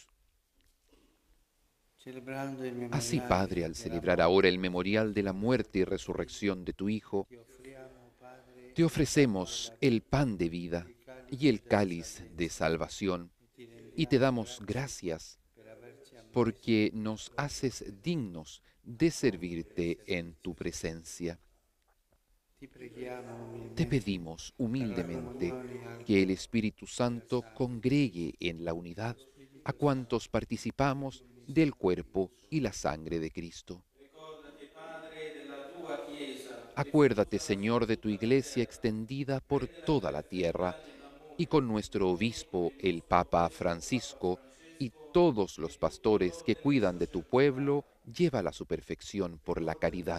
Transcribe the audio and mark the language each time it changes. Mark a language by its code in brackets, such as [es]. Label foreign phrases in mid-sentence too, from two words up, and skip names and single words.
[it] Celebrando il [es] Así, [it] memoriale [es] Padre, al celebrar ahora el memorial de la muerte y resurrección de tu Hijo, [it] ti offriamo, Padre, [es] te ofrecemos el pan de vida y el cáliz de salvación, y te damos gracias [it] per averci amato. [es] porque nos haces dignos de servirte en tu presencia. [it] Ti preghiamo [es] Te [it] umilmente [es] pedimos [it] per la [es] humildemente [it] comunione al [es] que el Espíritu Santo congregue en la unidad a cuantos participamos del cuerpo y la sangre de Cristo. Acuérdate, Señor, de tu iglesia extendida por toda la tierra y con nuestro obispo, el Papa Francisco, y todos los pastores que cuidan de tu pueblo, llévala a su perfección por la caridad.